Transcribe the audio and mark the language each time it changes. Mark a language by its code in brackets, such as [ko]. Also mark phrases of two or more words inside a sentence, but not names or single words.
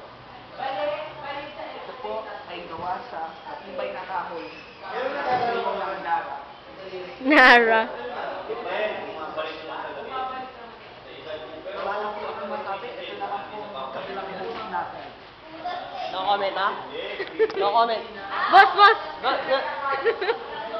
[tl] Ito po ay gawa sa matibay na kahoy. Ito ng Nara. Nara. Wala po akong masabi. Ito na lang po ang kabilang host natin. [en] No comment, ha? No comment. Boss, boss! Go, go.